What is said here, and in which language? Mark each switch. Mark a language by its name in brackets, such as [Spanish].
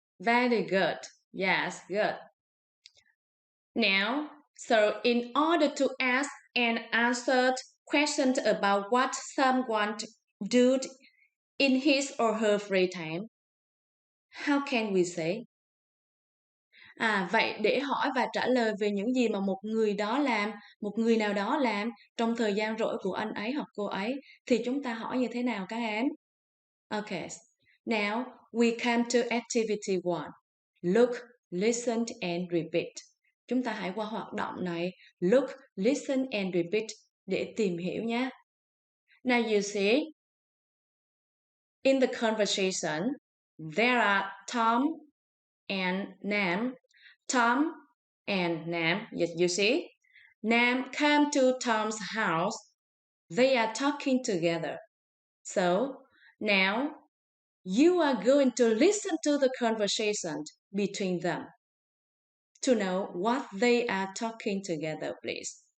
[English] Very good. Yes, good. Now, so in order to ask and answer questions about what someone do in his or her free time, how can we say? [Vietnamese] Vậy để hỏi và trả lời về những gì mà một người nào đó làm trong thời gian rỗi của anh ấy hoặc cô ấy thì chúng ta hỏi như thế nào các em? Okay. [English] Now we come to activity 1. Look, listen and repeat. [Vietnamese] Chúng ta hãy qua hoạt động này [English] look, listen and repeat [Vietnamese] để tìm hiểu nhé. [English] Now you see, in the conversation, there are Tom and Nam. Tom and Nam, yes, you see, Nam come to Tom's house. They are talking together. So now you are going to listen to the conversation between them to know what they are talking together, please.